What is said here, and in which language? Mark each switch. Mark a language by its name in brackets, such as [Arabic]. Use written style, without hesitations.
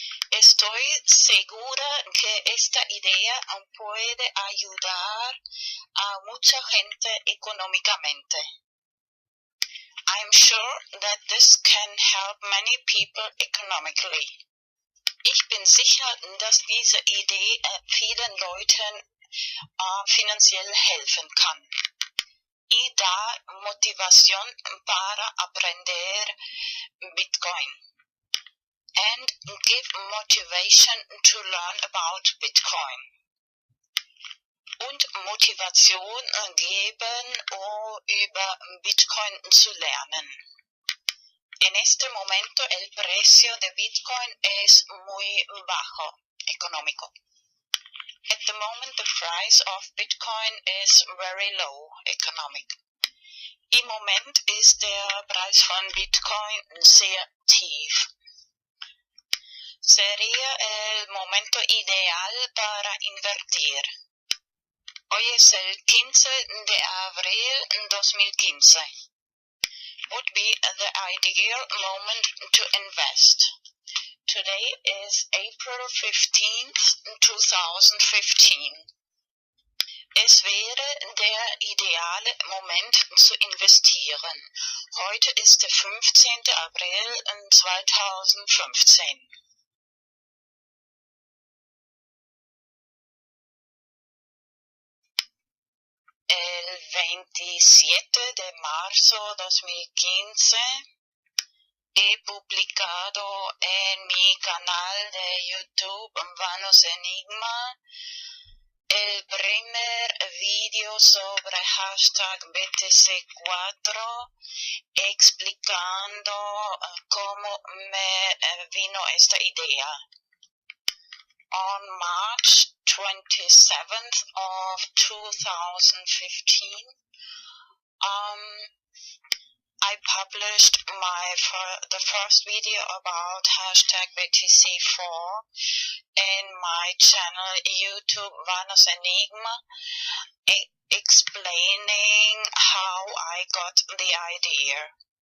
[Spanish] Estoy segura que esta idea puede ayudar a mucha gente económicamente. [English] I'm sure that this can help many people economically. [German] Ich bin sicher, dass diese Idee vielen Leuten finanziell helfen kann. [Spanish] Y da motivación para aprender Bitcoin. [English] And give motivation to learn about Bitcoin. [German] Und Motivation geben, über Bitcoin zu lernen. [Spanish] En este momento el precio de Bitcoin es muy bajo, económico. [English] At the moment the price of Bitcoin is very low, economic. [German] Im Moment ist der Preis von Bitcoin sehr tief. [Spanish] Sería el momento ideal para invertir. Hoy es el 15 de abril 2015. [English] Would be the ideal moment to invest. Today is April 15th, 2015. [German] Es wäre der ideale Moment zu investieren. Heute ist der 15. April 2015. [Spanish] El 27 de marzo 2015 he publicado en mi canal de YouTube Vanos Enigma el primer vídeo sobre hashtag BTC4 explicando cómo me vino esta idea. [English] On March 27th of 2015, I published the first video about hashtag BTC4 in my channel YouTube Vanos Enigma, explaining how I got the idea.